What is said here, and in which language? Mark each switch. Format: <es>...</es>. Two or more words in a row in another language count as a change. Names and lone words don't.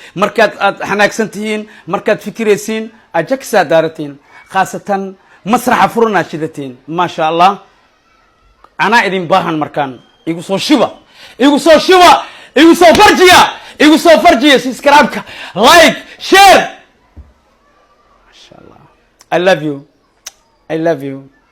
<so>Markaad aad xanaagsan tihiin, markaad fikiraysiin, Ajax-aa daaratiin. Khaasatan, masraxa furanaa shidatiin. Masha Allah. Anaa idin baahan markaan. Igu soo shiba. Igu soo shiba. Igu soo farjiya. Igu soo farjiya. Subscribe-ka.</so> <en>Like. Share. Masha Allah. I love you. I love you.</en>